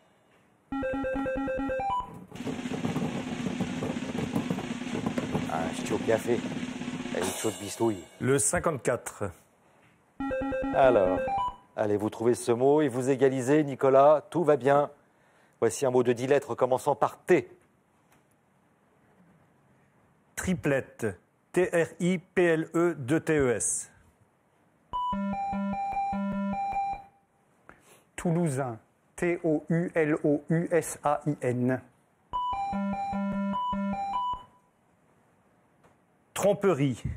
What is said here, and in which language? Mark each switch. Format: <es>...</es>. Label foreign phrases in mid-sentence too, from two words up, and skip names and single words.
<fr>Un ch'tio café. Et une chaude bistouille. Le 54. Alors, allez, vous trouvez ce mot et vous égalisez, Nicolas. Tout va bien. Voici un mot de 10 lettres commençant par T. Triplette. T-R-I-P-L-E-2-T-E-S. Toulousain. T-O-U-L-O-U-S-A-I-N. Tromperie.</fr>